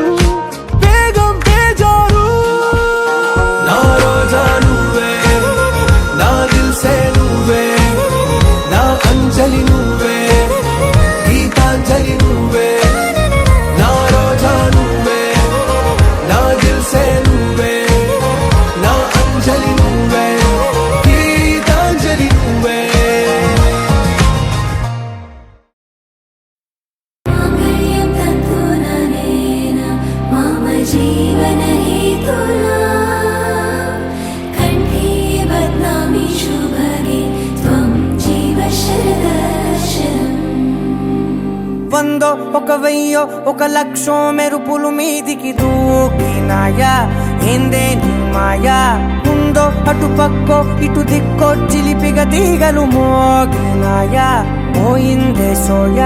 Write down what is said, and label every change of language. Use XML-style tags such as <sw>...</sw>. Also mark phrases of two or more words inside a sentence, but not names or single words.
<te>బేగం బేజారు నా రోజా నువ్వే నా దిల్ సే నువ్వే నా అంజలి నువ్వే గీతాంజలి నువ్వే నా రోజా నువ్వే నా దిల్ సే నువ్వే నా అంజలి నువ్వే గీతాంజలి నువ్వే</te> <sa>मांगल्यं तन्तुननेन मम जीवनहेतुना कण्ठे बध्नामि शुभगे त्वं जीव शरदर्शनम्</sa> <te>వందో ఒక వెయ్యో ఒక లక్షో మెరుపులు మీదికి దూకినాయా ఏందే నీ మాయా ఉందో అటు పక్కో ఇటు దిక్కో చిలిపిగ తీగలు మోగినాయా పోయిందే సోయా</te>